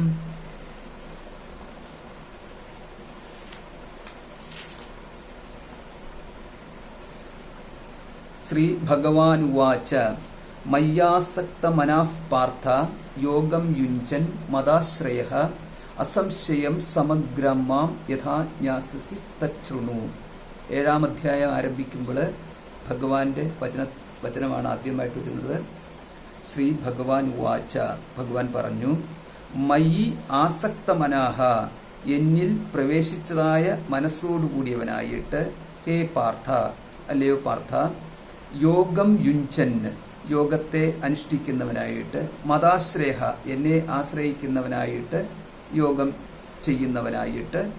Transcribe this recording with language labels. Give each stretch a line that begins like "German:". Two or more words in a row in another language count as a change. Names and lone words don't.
Sanskrit: श्री भगवानुवाच मय्यासक्तमनः पार्थ योगं युञ्जन् मदाश्रयः असंशयं സമഗ്രം മാം യഥാ ജ്ഞാസ്യസി തച്ഛൃണു.
Malayalam: 7-ാം അധ്യായം ആരംഭിക്കുമ്പോൾ ഭഗവാന്റെ വചനമാണ് ആദ്യമായിട്ട് വരുന്നത്.
Sanskrit: ശ്രീ ഭഗവാൻ ഉവാച,
Malayalam: ഭഗവാൻ പറഞ്ഞു,
Sanskrit: മയി ആസക്തമനാഹ,
Malayalam: എന്നിൽ പ്രവേശിച്ചതായ മനസ്സോടുകൂടിയവനായിട്ട്,
Sanskrit: ഹേ പാർത്ഥ,
Malayalam: അല്ലയോ പാർത്ഥ,
Sanskrit: യോഗം യുഞ്ചൻ,
Malayalam: യോഗത്തെ അനുഷ്ഠിക്കുന്നവനായിട്ട്, മതാശ്രയ, എന്നെ ആശ്രയിക്കുന്നവനായിട്ട്, യോഗം ചെയ്യുന്നവനായിട്ട്,